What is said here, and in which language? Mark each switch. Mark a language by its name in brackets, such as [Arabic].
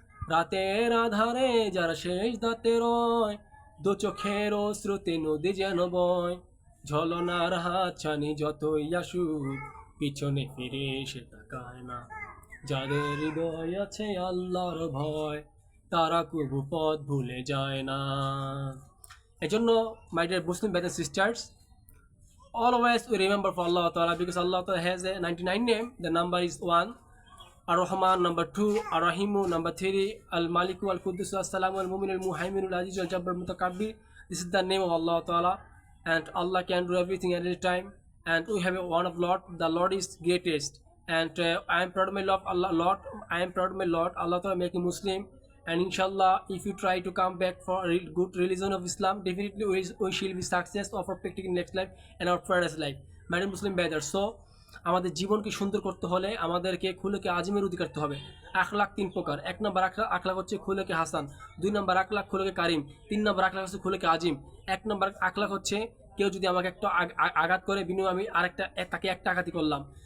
[Bangla] রাতের আধারে যারা শেষ দাতে রয়, দু চোখের স্রোতে নদী যেন বয়। ঝলনার হাত ছানি যতই আসুক, পিছনে ফিরে এসে তাকায় না। যাদের হৃদয় আছে আল্লাহর ভয়, তারা কভু পথ ভুলে যায় না। এজন্য [English] my dear Muslim brothers and sisters, always we remember for Allah Ta'ala, because Allah Ta'ala has a 99 name. The number is 1, Ar-Rahman, number 2, Ar-Rahimu, number 3, Al-Maliku, Al-Quddus, As-Salamu, Al-Mumin, Al-Muhaymin, Al-Aziz, Al-Jabbar, Mutakabbir. This is the name of Allah Ta'ala, and Allah can do everything at any time. And we have one of Lord. The Lord is greatest, and I am proud of my Lord, Allah Lord. I am proud of my Lord, Allah Ta'ala make me Muslim. And inshallah, if you try to come back for a good religion of Islam, definitely we shall be success of our practical next life and our paradise life. My dear Muslim brothers, so [Bangla] আমাদের জীবনকে সুন্দর করতে হলে আমাদেরকে খুলুকে আজিমের অধিকার করতে হবে। আখলাক 3 প্রকার। 1 নম্বর আখলাক হচ্ছে খুলুকে হাসান, 2 নম্বর আখলাক খুলুকে কারিম, 3 নম্বর আখলাক হচ্ছে খুলুকে আজিম। 1 নম্বর আখলাক হচ্ছে কেউ যদি আমাকে একটা আঘাত করে, বিনিময়ে আমি আরেকটা তাকে একটা আঘাতই করলাম।